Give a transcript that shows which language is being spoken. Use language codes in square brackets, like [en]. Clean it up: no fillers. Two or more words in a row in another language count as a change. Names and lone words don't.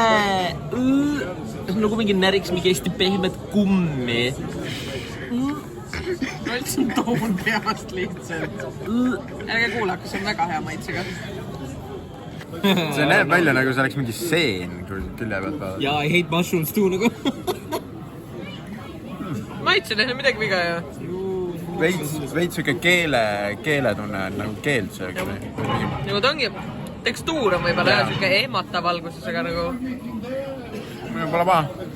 [et] Nagu mingi näriks mingi hästi pehmet kummi. Rolts on toon peast lihtsalt. Ärge kuulake, see on väga hea maitsega. See näeb välja nagu see oleks mingi seen, kui külje pealt vaadata. [en] Ja I hate mushrooms too nagu. [et] Maitsen, ei ole midagi viga ju. Veits siuke keeletunne on nagu keelt sööks. Nagu ta ongi, tekstuur on võib-olla siuke ehmata valgustusega nagu. Minu pole paha.